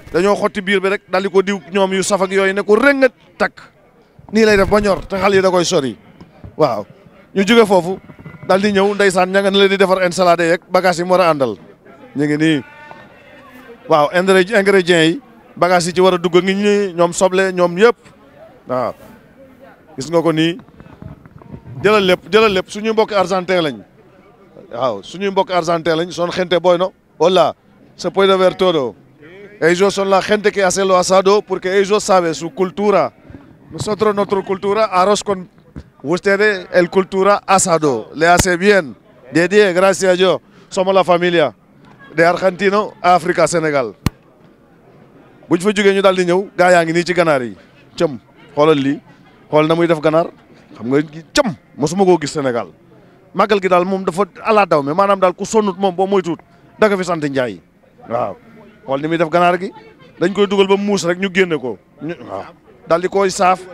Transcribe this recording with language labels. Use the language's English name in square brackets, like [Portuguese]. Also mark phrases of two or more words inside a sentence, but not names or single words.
[Wolof] dañoo xotti biir bi rek daal di ko diw ñoom yu saf ak yooyu ne ko rëngat takk nii lay def ba ñor te xal yi da koy sori waaw ñu jóge foofu daal di ñëw ndeysaan ña nga ne leen di defar ensalade yeeg bagage yi mu war a àndal ñu ngi nii waaw ingrédients yi bagage yi ci war a dugg ngi ñi ñoom soble ñoom yëpp waaw gis nga ko nii jëlal lépp suñuy mbokki argentin lañ waaw suñuy mbokki argentin lañ [Spanish] son gente bueno hola se puede ver todo ellos son la gente que hace lo asado porque ellos saben su cultura nosotros nuestra cultura arroz con ustedes el cultura asado le hace bien de 10 gracias a Dios somos la familia de Argentino África [Wolof] Sénégal buñ fa jógee ñu daal di ñëw gaa yaa ngi nii ci ganaar yi cëm xoolal lii xool na muy def ganaar xam nga cëm mosuma koo gis Sénégal màggal gi daal moom dafa ala daw me maanaam daal ku sonnut moom boo moytuut da nga fi sant Njaay waaw xool ni muy def ganaar gi dañ koy dugal ba muus rek ñu génne ko waaw daal di koy saaf